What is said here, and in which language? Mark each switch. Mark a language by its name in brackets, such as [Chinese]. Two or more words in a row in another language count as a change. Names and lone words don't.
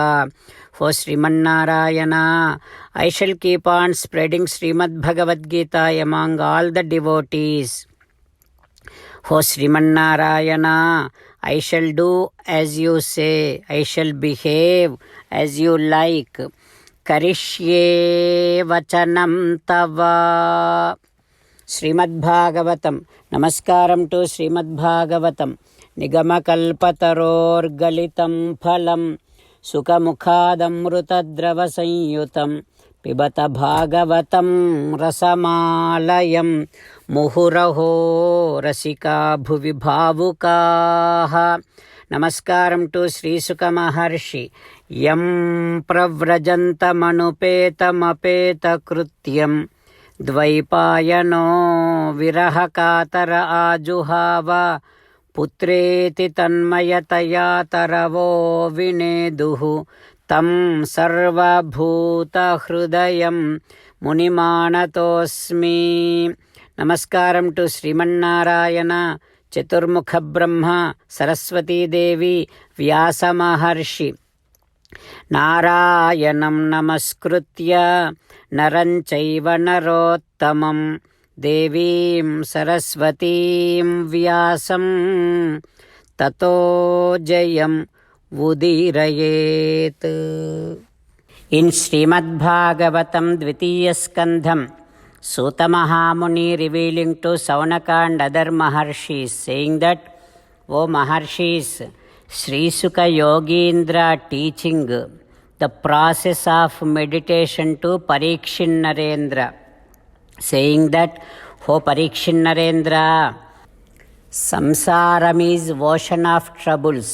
[English] Ho Srimannarayana, I shall keep on spreading Srimad Bhagavad Gita among all the devotees. Ho Srimannarayana, I shall do as you say. I shall behave as you like. [Sanskrit] करिष्ये वचनं तव." [Telugu] శ్రీమద్భాగవతం. నమస్కారం టు శ్రీమద్భాగవతం. [Sanskrit] నిగమకల్పతరోర్గలితం ఫలం సుఖముఖాదమృతద్రవ సంయుతం పిబత భాగవతం రసమాలయం ముహురహో రసికా భువి భావుకాః. [Telugu] నమస్కారం టు శ్రీసుక మహర్షి. [Sanskrit] యం ప్రవ్రజంతమనుపేతమపేతకృత్యం द्वैपायनो विरहकातर आजुहाव पुत्रेति तन्मयतया तरवो विनेदुः तं सर्वभूतहृदयं मुनिमानतोऽस्मि. [Telugu] నమస్కారం టు శ్రీమన్నారాయణ, చతుర్ముఖ బ్రహ్మ, సరస్వతీదేవి, వ్యాస మహర్షి. [Sanskrit] నారాయణం నమస్కృత్య నరం చైవ నరోత్తమం దేవీం సరస్వతీం వ్యాసం తతో జయం ఉదీరయేత్. [Telugu] ఇన్ శ్రీమద్భాగవతం ద్వితీయ స్కంధం, [English] Suta Mahamuni revealing to Saunaka and other Maharshis, saying that, O Maharshis, Sri Sukha Yogindra teaching the process of meditation to Parikshin Narendra, saying that, O Parikshin Narendra, samsaram is ocean of troubles.